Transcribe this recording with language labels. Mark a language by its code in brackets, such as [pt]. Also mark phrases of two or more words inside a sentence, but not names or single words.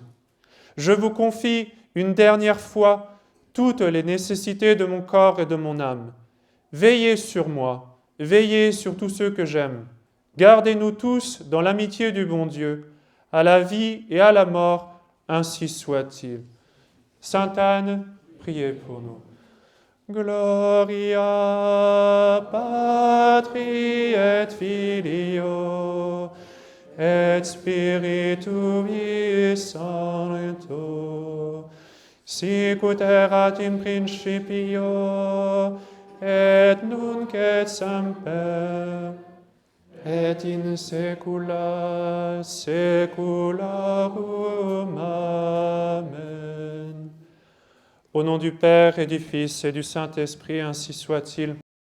[fr] Je vous confie une dernière fois toutes les nécessités de mon corps et de mon âme. Veillez sur moi, veillez sur tous ceux que j'aime. Gardez-nous tous dans l'amitié du bon Dieu, à la vie et à la mort, ainsi soit-il. Sainte Anne, priez pour nous. [la] Gloria Patri et Filio et Spiritui Sancto, sic ut erat in principio et nunc et semper et in saecula saeculorum. Amen. [fr] Au nom du Père et du Fils et du Saint-Esprit, ainsi soit-il.